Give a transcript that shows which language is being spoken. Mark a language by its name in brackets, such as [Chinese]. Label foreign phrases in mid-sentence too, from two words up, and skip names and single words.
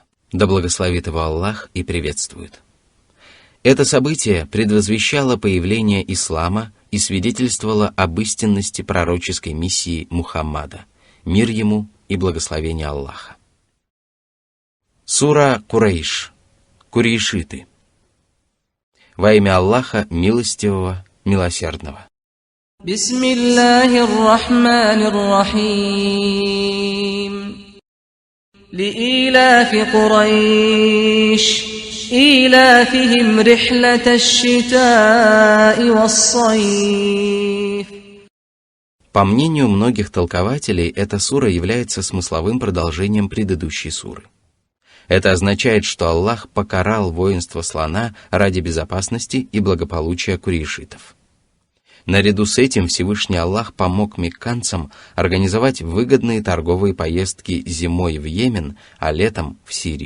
[Russian] Да благословит его Аллах и приветствует. Это событие предвозвещало появление ислама и свидетельствовало об истинности пророческой миссии Мухаммада, мир ему и благословение Аллаха. Сура Курейш. Курейшиты. Во имя Аллаха Милостивого, Милосердного. [Arabic] بسم الله الرحمن الرحيم. لإيلاف قريش إيلافهم رحلة الشتاء والصيف. [Russian] По мнению многих толкователей, эта сура является смысловым продолжением предыдущей суры. Это означает, что Аллах покарал воинство слона ради безопасности и благополучия курейшитов. Наряду с этим Всевышний Аллах помог мекканцам организовать выгодные торговые поездки зимой в Йемен, а летом в Сирию.